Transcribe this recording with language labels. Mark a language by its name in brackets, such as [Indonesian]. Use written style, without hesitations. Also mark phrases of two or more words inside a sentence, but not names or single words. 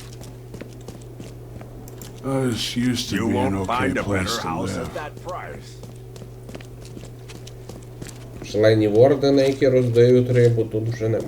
[English] This used to You be an won't okay find a place better to house live. at that price. [Ukrainian] Членів ордена, які роздають рибу, тут вже нема.